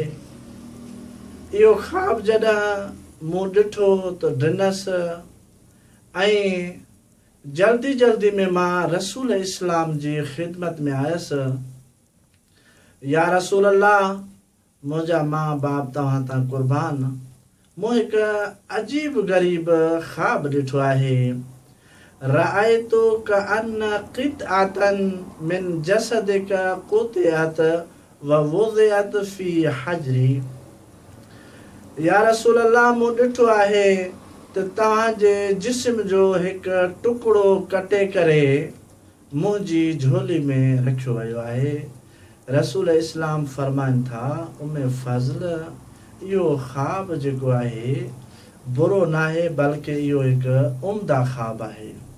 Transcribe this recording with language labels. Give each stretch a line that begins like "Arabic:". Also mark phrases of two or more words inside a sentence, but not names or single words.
Sindhi: इहो ख़्वाब जॾहिं मूं ॾिठो त ॾिनसि ऐं जल्दी जल्दी में मां रसूल इस्लाम जी ख़िदमत में आयसि.
Arabic: يا رسول الله,
Sindhi: मुंहिंजा माउ बाप तव्हां तां क़ुर्बान, मूं हिकु अजीब ग़रीब ख़्वाब ॾिठो आहे.
Arabic: رأيت كأن قطعة من جسدك قطعت ووضعت في حجري. يا رسول الله,
Sindhi: मूं ॾिठो आहे त तव्हांजे जिस्म जो हिकु टुकड़ो कटे करे मुंहिंजी झोली में रखियो वियो आहे. रसूल इस्लाम फरमाइनि था, उमे फज़ल, इहो ख़्वाब जेको आहे बुरो नाहे, बल्कि इहो हिकु उम्दा ख़्वाब आहे.